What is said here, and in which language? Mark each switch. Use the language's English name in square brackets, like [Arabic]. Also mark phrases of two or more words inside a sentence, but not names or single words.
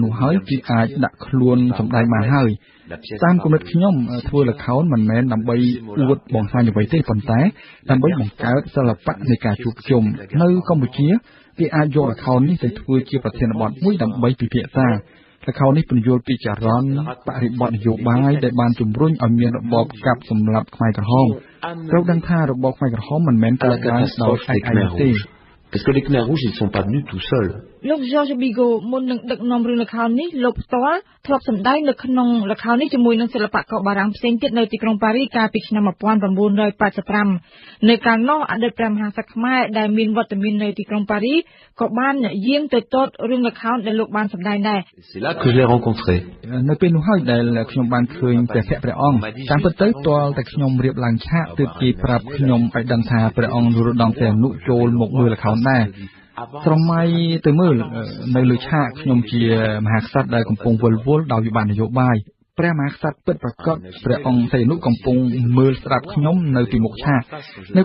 [Khmer] នោះហើយគេអាចដាក់ខ្លួនសម្ដែងបានហើយតាមគំនិតខ្ញុំធ្វើល្ខោនមិនមែនដើម្បីអួតបង្ហាញអ្វីទេប៉ុន្តែដើម្បីបង្កើតសិល្បៈនៃការជួបជុំនៅកម្ពុជាគេអាចយកល្ខោននេះទៅធ្វើជាប្រធានបទមួយដើម្បីពិភាក្សាល្ខោននេះពន្យល់ពីចរន្តបរិបទនយោបាយដែលបានជំរុញឲ្យមានរបបកាប់សម្លាប់ខ្មែរក្រហមត្រូវដឹងថារបបខ្មែរក្រហមមិនមែនកើតឡើងដោយឯកឯងទេ [French] Parce que les Khmers rouges ils sont pas venus tout seuls [Khmer] លោក Georges Bigot មុននឹងដឹកនាំរឿងល្ខោននេះលោកផ្ទាល់ធ្លាប់សម្ដែងនៅក្នុងល្ខោននេះជាមួយនឹងសិល្បករបារាំងផ្សេងទៀតនៅទីក្រុងប៉ារីសកាលពីឆ្នាំ1985នៅកាលនោះអតីតព្រះមហាក្សត្រខ្មែរដែលមានវត្តមាននៅទីក្រុងប៉ារីសក៏បានយាងទៅទតរឿងល្ខោនដែលលោកបានសម្ដែងដែរ [French] C'est là que je l'ai rencontré [Khmer] នៅពេលនោះហើយដែលខ្ញុំបានឃើញព្រះអង្គតាមពិតទៅទាល់តែខ្ញុំរៀបឡើងឆាកទើបគេប្រាប់ខ្ញុំឲ្យដឹងថាព្រះអង្គនរោត្តមសីហនុចូលមកមើលល្ខោនដែរស្រមៃទៅមើលនៅលើឆាក ខ្ញុំជាមហាក្សត្រដែលកំពុងវិលវល់ដោយវិបត្តិនយោបាយព្រះមហាក្សត្រពិតប្រាកដព្រះអង្គសីហនុកំពុងមើលស្ដាប់ខ្ញុំនៅពីមុខឆាកនៅ